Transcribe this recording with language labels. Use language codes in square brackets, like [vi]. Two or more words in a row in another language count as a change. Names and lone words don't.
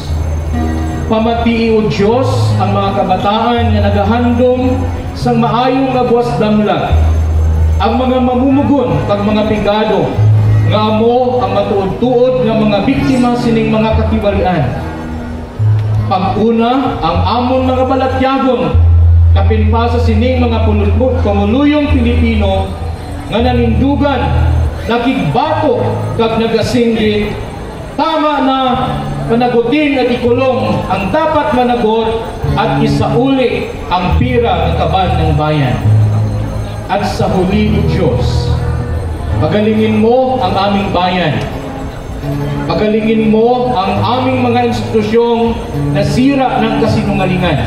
[hil] Pamatii o Diyos ang mga kabataan nga nagahandom sa maayong agwas damlag, ang mga mamumugon kag mga pigado nga amo ang matuod-tuod nga mga biktima sining mga katiwalian. Pag-una ang amon mga balatyagon kapin pa sa sining mga pamuluyong Pilipino nga nanindugan, nakigbato kag nagasinggit. [tl] Tama na panagutin at ikulong ang dapat managot at isauli ang pira ng kaban ng bayan. at sa huli, O Diyos, pagalingin mo ang aming bayan. Pagalingin mo ang aming mga institusyong nasira ng kasinungalingan.